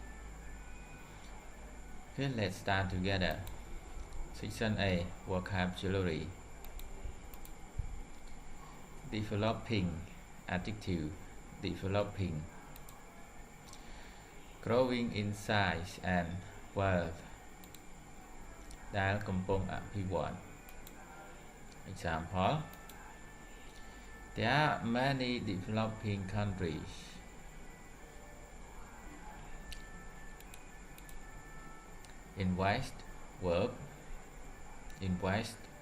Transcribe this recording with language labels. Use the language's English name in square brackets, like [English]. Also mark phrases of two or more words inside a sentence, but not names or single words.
[English] Okay, let's start together. Section A, vocabulary. Developing, adjective, developing. Growing in size and wealth. [Khmer] ដែលកំពុងអភិវឌ្ឍ [English] Example, there are many developing countries. Invest, verb, invest.